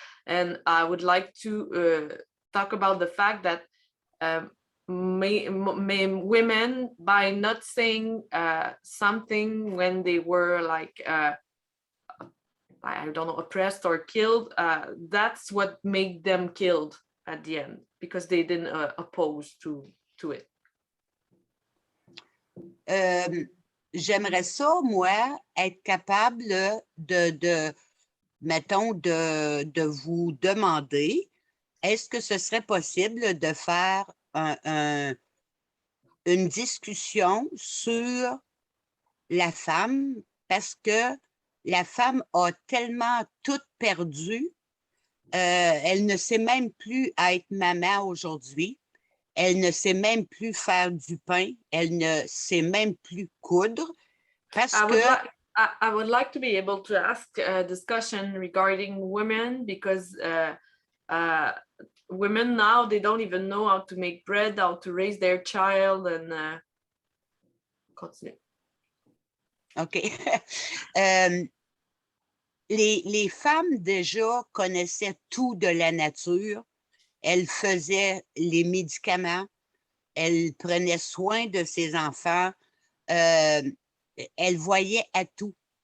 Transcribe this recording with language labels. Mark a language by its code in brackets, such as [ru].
[en] And I would like to talk about the fact that women, by not saying something when they were like I don't know, oppressed or killed, that's what made them killed at the end, because they didn't oppose to it. [fr] J'aimerais ça, moi, être capable mettons, de vous demander, est-ce que ce serait possible de faire une discussion sur la femme, parce que la femme a tellement tout perdu, elle ne sait même plus être maman aujourd'hui. Elle ne sait même plus faire du pain. Elle ne sait même plus coudre. Parce [en] I would like to be able to ask a discussion regarding women, because women now, they don't even know how to make bread, how to raise their child, and continue. OK. [fr] Les femmes déjà connaissaient tout de la nature. Elle faisait les médicaments, elle prenait soin de ses enfants, elle voyait à tout.